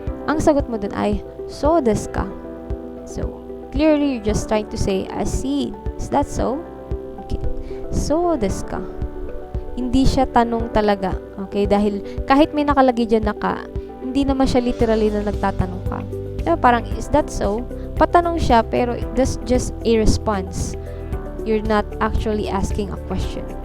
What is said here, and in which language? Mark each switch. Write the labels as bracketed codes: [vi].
[tl] Ang sagot mo dun ay so desu ka. [en] So, clearly you're just trying to say, I see. Is that so? Okay. So desu ka. [tl] Hindi siya tanong talaga. Okay? Dahil kahit may nakalagay dyan na ka, hindi naman siya literally na nagtatanong ka. Diba? Parang, [en] is that so? [tl] Patanong siya, pero [en] that's just a response. You're not actually asking a question.